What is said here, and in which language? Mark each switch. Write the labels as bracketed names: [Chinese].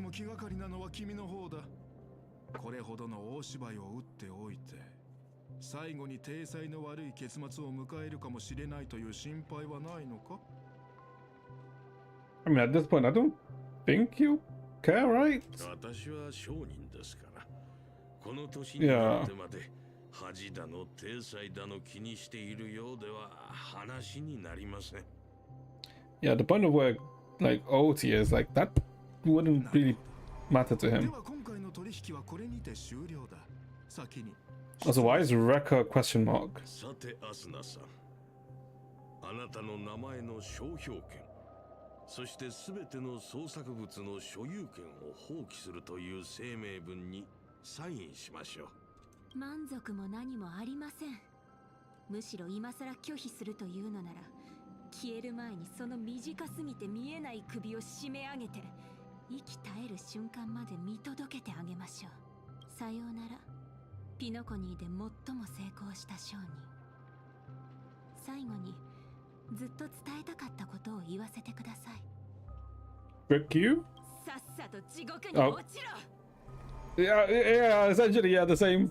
[Japanese] も気がかりなのは君の方だ。これほどの大芝居を打っておいて、最後に体裁の悪い結末を迎えるかもしれないという心配はないのか？ [English] I mean, at this point, I don't think you care, right? [Japanese] 私は商人ですから、この年になってまで恥だの体裁だの気にしているようでは話になりません。 [English] Yeah, the point of where like OT is like that wouldn't really matter to [Japanese] で [English] him. [Japanese] は今回の取引はこれにて終了だ。先に。 [English] Also, why is Wrecker question mark? [Japanese] さてアスナさん、あなたの名前の商標権、そして全ての創作物の所有権を放棄するという声明文にサインしましょう。満足も何もありません。むしろ今さら拒否するというのなら、消える前にその短すぎて見えない首を締め上げて、息絶える瞬間まで見届けてあげましょう。さようなら、ピノコニーで最も成功した商人。最後にずっと伝えたかったことを言わせてください。 [English] Frick you? [Japanese] さっさと地獄に落ちろ。 [English] Yeah, yeah, essentially, yeah, the same.